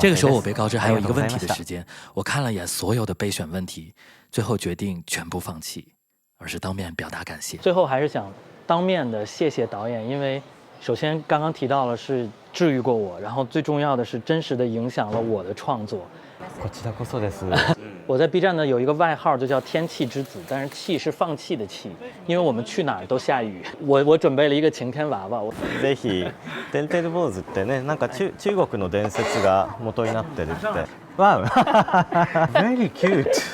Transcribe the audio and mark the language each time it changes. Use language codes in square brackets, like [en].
[zh] 这个时候我被告知还有一个问题的时间，我看了眼所有的备选问题，最后决定全部放弃，而是当面表达感谢。最后还是想当面的谢谢导演，因为首先刚刚提到了是治愈过我，然后最重要的是真实的影响了我的创作。 [ja] こちらこそです。 [zh] 我在 B 站呢有一个外号就叫天气之子，但是气是放弃的气，因为我们去哪儿都下雨。我准备了一个晴天娃娃。 [ja] ぜひてんてる坊主ってね、なんか中国の伝説が元になってるって。 [en] わお、very cute。